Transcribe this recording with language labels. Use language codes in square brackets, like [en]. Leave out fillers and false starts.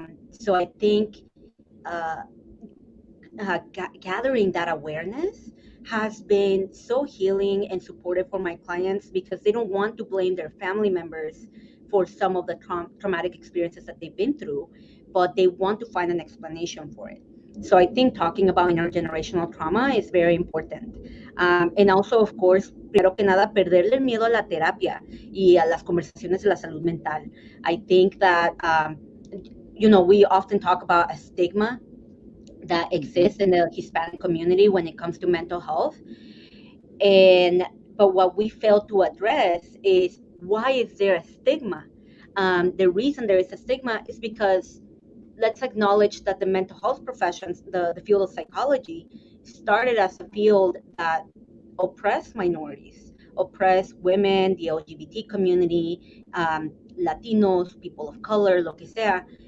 [en] So I think uh, gathering that awareness has been so healing and supportive for my clients because they don't want to blame their family members for some of the traumatic experiences that they've been through, but they want to find an explanation for it. So I think talking about intergenerational trauma is very important. And also, of course, [es] primero que nada, perderle el miedo a la terapia y a las conversaciones de la salud mental. [en] I think that, we often talk about a stigma that exists in the Hispanic community when it comes to mental health. And but what we fail to address is why is there a stigma? The reason there is a stigma is because let's acknowledge that the mental health professions, the field of psychology, started as a field that oppressed minorities, oppressed women, the LGBT community, Latinos, people of color, [es] lo que sea.